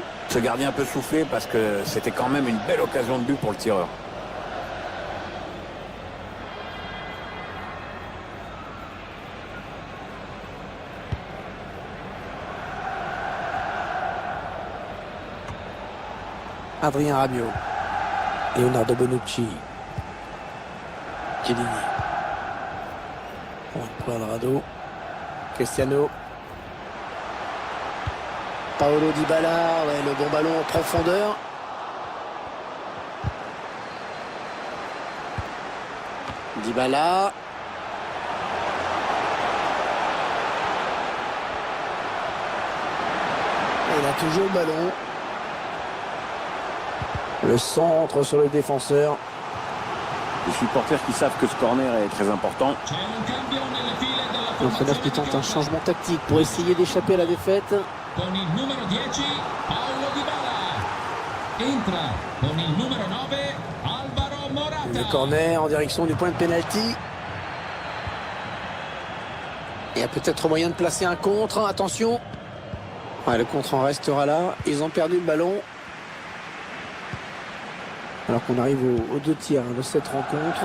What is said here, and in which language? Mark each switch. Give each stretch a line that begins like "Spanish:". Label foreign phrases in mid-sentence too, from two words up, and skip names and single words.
French: Ce gardien peut souffler parce que c'était quand même une belle occasion de but pour le tireur. Adrien Rabiot. Leonardo Bonucci. Chiellini. Juan Cuadrado. Cristiano. Paolo Dybala. Ouais, le bon ballon en profondeur. Dybala. Et il a toujours le ballon. Le centre sur le défenseur. Les supporters qui savent que ce corner est très important.
Italian: C'è un cambio nelle file della
French: L'entraîneur qui tente un changement tactique pour essayer d'échapper à la défaite.
Italian: con il numero 10 Paulo Dybala. Entra con il numero 9 Alvaro Morata.
French: Le corner en direction du point de pénalty. Il y a peut-être moyen de placer un contre. Attention. Ouais, le contre en restera là. Ils ont perdu le ballon. Alors qu'on arrive aux 2 tiers de cette rencontre.